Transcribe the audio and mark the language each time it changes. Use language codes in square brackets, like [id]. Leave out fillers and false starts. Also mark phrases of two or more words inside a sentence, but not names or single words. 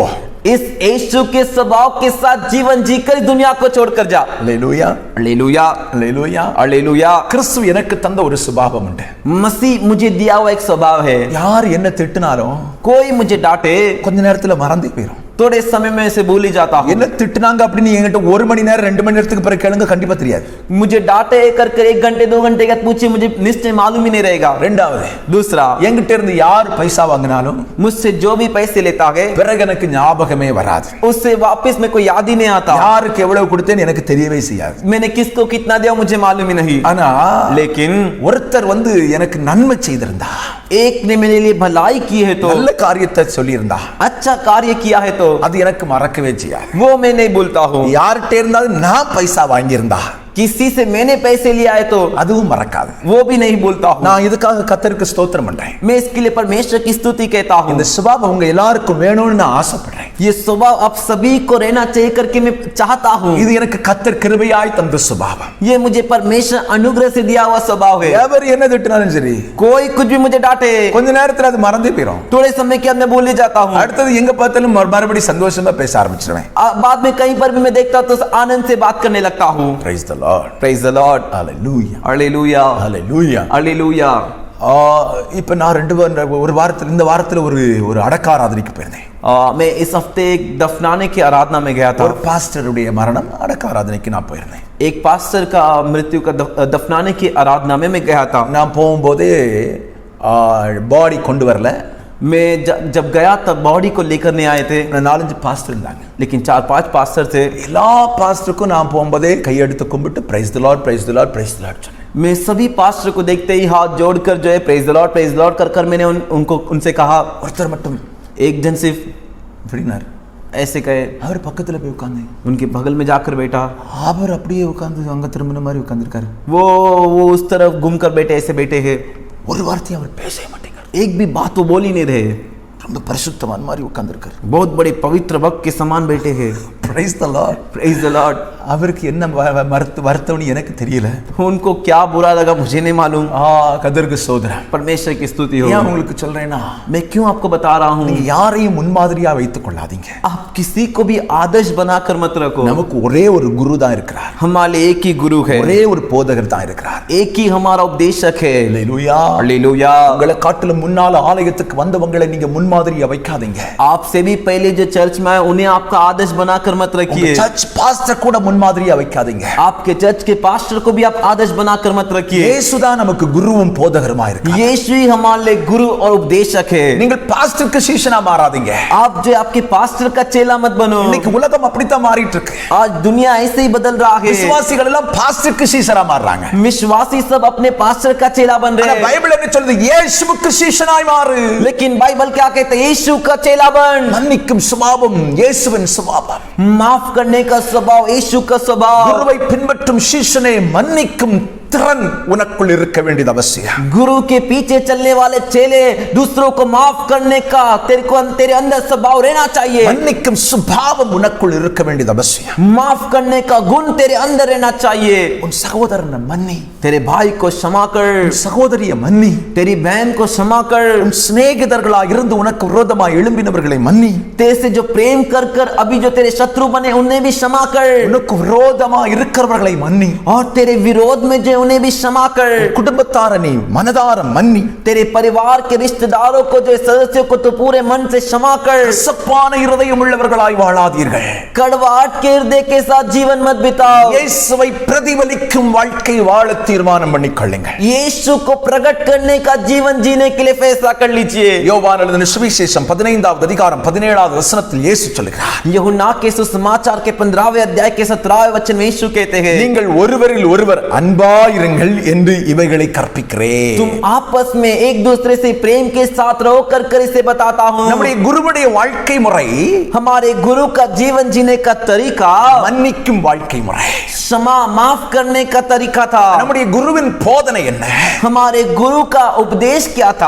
[hi] इस यीशु के स्वभाव के साथ जीवन जीकर दुनिया को छोड़कर जा। [ta] ஹalleluya. [hi] हालेलुया। [ta] ஹalleluya. [hi] हालेलुया। [ta] கிறிஸ்து எனக்கு தந்த ஒரு சுபாவம் உண்டு. [hi] मसीह मुझे दिया हुआ एक स्वभाव है, [ta] யார் என்ன திட்டினாலும் [hi] कोई मुझे डांटे [ta] கொஞ்ச நேரத்துல மறந்து போயிடும். [hi] थोड़े समय में से भूल ही जाता हूँ। [ta] என்ன திட்டினாங்க அப்படின்னு என்கிட்ட 1 மணி நேரம் 2 மணி நேரத்துக்கு பிறகு கேளுங்க, கண்டிப்பா தெரியாது. [hi] मुझे डांटे कर कर 1 घंटे 2 घंटे बाद पूछे, मुझे निश्चय मालूम ही नहीं रहेगा। [ta] ரெண்டாவது, [hi] दूसरा, [ta] என்கிட்ட இருந்து யார் பைசா வாங்கினாலும் [hi] मुझसे जो भी पैसे लेता है [ta] பிறகு எனக்கு ஞாபகமே வராது. [hi] उससे वापस में कोई याद ही नहीं आता। [ta] யாருக்கு எவ்வளவு கொடுத்தேன்னு எனக்கு தெரியவே செய்யாது. [hi] मैंने किसको कितना दिया मुझे मालूम ही नहीं। [ta] ஆனா [hi] लेकिन [ta] ஒருத்தர் எனக்கு நன்மை செய்திருந்தா, [hi] एक ने मेरे लिए भलाई की है तो, [ta] நல்ல காரியத்தை சொல்லியிருந்தா, [hi] अच्छा कार्य किया है तो [ta] அது எனக்கு மறக்கவே செய்யாது. [hi] वो मैं नहीं भूलता हूँ। [ta] யார்கிட்ட இருந்தாலும் நான் பைசா வாங்கியிருந்தா, [hi] किसी से मैंने पैसे लिया है तो [ta] அதுவும் மறக்காது. [hi] वो भी नहीं भूलता हूँ। [ta] நான் இதுக்காக கர்த்தருக்கு ஸ்தோத்திரம் பண்றேன். [hi] मैं इसके लिए परमेश्वर की स्तुति कहता हूँ। [ta] இந்த சுபாவம் உங்க எல்லாருக்கும் வேணும்னு நான் ஆசைப்படுறேன். [hi] ये स्वभाव आप सभी को रहना चाहिए करके मैं चाहता हूँ। [ta] இது எனக்கு கர்த்தர் கிருபையாய் தந்த சுபாவம். [hi] ये मुझे परमेश्वर अनुग्रह से दिया हुआ स्वभाव है। [ta] எவர் என்ன திட்டினாலும் சரி, [hi] कोई कुछ भी मुझे डांटे, [ta] கொஞ்ச நேரத்துல அது மறந்தே போயிடும். [hi] थोड़े समय के बाद मैं भूल ही जाता हूँ। [ta] அடுத்தது எங்க பார்த்தாலும் மறுபடி சந்தோஷமா பேச ஆரம்பிச்சிருவேன். [hi] बाद में कहीं पर भी मैं देखता हूँ तो आनंद से बात करने लगता हूँ। [en] Praise the Lord. Praise the Lord. Hallelujah. Hallelujah. Hallelujah. Hallelujah. [ta] இப்போ நான் ஒரு வாரத்தில் இந்த வாரத்தில் ஒரு அடக்க ஆராதனைக்கு போயிருந்தேன். [hi] मैं इस हफ्ते एक दफनाने की आराधना में गया था. [ta] ஒரு பாஸ்டருடைய மரணம் அடக்க ஆராதனைக்கு நான் போயிருந்தேன். [hi] एक पास्टर का मृत्यु का दफनाने की आराधना में मैं गया था. [ta] நான் போகும்போது பாடி கொண்டு வரல. [hi] मैं जब गया तब बॉडी को लेकर नहीं आए थे. [ta] 4-5 பாஸ்டர் இருந்தாங்க. [hi] लेकिन 4-5 पास्टर थे. [ta] எல்லா பாஸ்டருக்கும் நான் போகும்போதே கையெடுத்து கும்பிட்டு [en] Praise the Lord Praise the Lord Praise the Lord [ta] சொன்னேன். [hi] मैं सभी पास्टर को देखते ही हाथ जोड़कर जो है [en] Praise the Lord [hi] कर कर मैंने उनसे कहा. [ta] ஒருத்தர் மட்டும் [hi] एक जन सिर्फ [ta] அப்படினார். [hi] ऐसे कहे. [ta] அவர் பக்கத்துல போய் உட்கார்ந்து [hi] उनके बगल में जाकर बैठा. [ta] அவர் அப்படியே உட்கார்ந்து அங்க திரும்பின மாதிரி உட்கார்ந்திருக்காரு. [hi] वो उस तरफ घूम कर बैठे ऐसे बैठे हैं. [ta] ஒரு வார்த்தை அவர் பேசவே மாட்டேங்கிறார். [hi] एक भी बात वो बोल ही नहीं रहे. [ta] ரொம்ப பரிசுத்தவான் மாதிரி உட்கார்ந்திருக்காரு. [hi] बहुत बड़े पवित्र भक्त के समान बैठे हैं. [en] Praise the Lord Praise the Lord. [ta] அவருக்கு என்ன வருத்தம்னு எனக்கு தெரியல. [hi] उनको क्या बुरा लगा मुझे नहीं मालूम. [ta] கர்த்தருக்கு ஸ்தோத்திரம். [hi] परमेश्वर की स्तुति हो. [ta] ஏன் உங்களுக்கு சொல்றேன்னா, [hi] मैं क्यों आपको बता रहा हूँ, [ta] நீங்க யாரையும் முன்மாதிரியா வைத்துக் கொள்ளாதீங்க. [hi] आप किसी को भी आदर्श बनाकर मत रखो. [ta] நமக்கு ஒரே ஒரு குரு தான் இருக்கிறார். [hi] हमारे एक ही गुरु है. [ta] ஒரே ஒரு போதகர் தான் இருக்கிறார். [hi] एक ही हमारा उपदेशक है. [ta] ஹalleluya [hi] हालेलुया. [ta] உங்களை காட்டிலும் முன்னால ஆலயத்துக்கு வந்தவங்களை நீங்க முன்மாதிரியா வைக்காதீங்க. [hi] आपसे भी पहले जो चर्च में आए उन्हें आपका आदर्श बनाकर मत रखिए. [en] church pastor [ta] கூட முன்மாதிரியா வைக்காதீங்க. [hi] आपके चर्च के पास्टर को भी आप आदर्श बनाकर मत रखिए. [ta] இயேசுதான் நமக்கு குருவும் போதகருமா இருக்கிறார். [hi] यीशु ही हमारे लिए गुरु और उपदेशक है. [ta] நீங்கள் பாஸ்டருக்கு சீஷனா மாறாதீங்க. [hi] आप जो आपके पास्टर का चेला मत बनो. [ta] இன்னைக்கு உலகம் அப்படித்தான் மாறிட்டு இருக்கு. [hi] आज दुनिया ऐसे ही बदल रहा है. [ta] விசுவாசிகள் எல்லாம் பாஸ்டருக்கு சீஷரா மாறுறாங்க. [hi] विश्वासी सब अपने पास्टर का चेला बन रहे हैं. [ta] பைபிள் என்ன சொல்லுது? இயேசுவுக்கு சீஷனாய் மாறு. [hi] लेकिन बाइबल क्या कहते हैं? यीशु का चेला बन. [ta] மன்னிக்கும் சுபாவம் இயேசுவின் சுபாவம். [hi] माफ करने का स्वभाव यीशु का स्वभाव. [ta] குருவை பின்பற்றும் சீஷனே மன்னிக்கும் திறன் உனக்குள் இருக்க வேண்டியது அவசியம். [hi] गुरु के पीछे चलने वाले चेले दूसरों को माफ करने का तेरे अंदर स्वभाव रहना चाहिए. [ta] மன்னிக்கும் சுபாவம் உனக்குள் இருக்க வேண்டியது அவசியம். [hi] माफ करने का गुण तेरे अंदर रहना चाहिए. [ta] உன் சகோதரனை மன்னி. [hi] तेरे भाई को क्षमा कर. [ta] உன் சகோதரியை மன்னி. [hi] तेरी बहन को क्षमा कर. [ta] உன் சிநேகிதர்களா இருந்து உனக்கு விரோதமாய் எழும்பினவர்களை மன்னி. [hi] तेरे से जो प्रेम कर कर अभी जो तेरे शत्रु बने उन्हें भी क्षमा कर. [ta] உனக்கு விரோதமாய் இருக்கிறவர்களை மன்னி. [hi] और तेरे विरोध में जो उन्हें भी क्षमा कर. [ta] குடும்பத்தார நீ மனதார மன்னி. [hi] तेरे परिवार के रिश्तेदारों को जो सदस्यों को तो पूरे मन से क्षमा कर. [ta] கசப்பான இருதயம் உள்ளவர்களாய் வாழாதீர்கள். [hi] कड़वाहट के हृदय के साथ जीवन मत बिताओ. [ta] இயேசுவை பிரதிபலிக்கும் வாழ்க்கை வாழ தீர்மானம் பண்ணிக்கொள்ளுங்கள். [hi] यीशु को प्रकट करने का जीवन जीने के लिए फैसला कर लीजिए. [ta] யோவான் எழுதின சுவிசேஷம் 15வது அதிகாரம் 17வது வசனத்தில் இயேசு சொல்கிறார், [hi] यूहन्ना के सुसमाचार के 15वें अध्याय के 17वें वचन में यीशु कहते हैं, [ta] நீங்கள் ஒருவரில் ஒருவர் அன்பாயிருங்கள் என்று இவைகளை கற்பிக்கிறேன். [hi] तुम आपस में एक दूसरे से प्रेम के साथ रहो कर कर इसे बताता हूं. [ta] நம்முடைய குருவுடைய வாழ்க்கை முறை [hi] हमारे गुरु का जीवन जीने का तरीका [ta] மன்னிக்கும் வாழ்க்கை முறை. [hi] क्षमा माफ करने का तरीका था. [ta] நம்முடைய குருவின் போதனை என்ன? [hi] हमारे गुरु का उपदेश क्या था?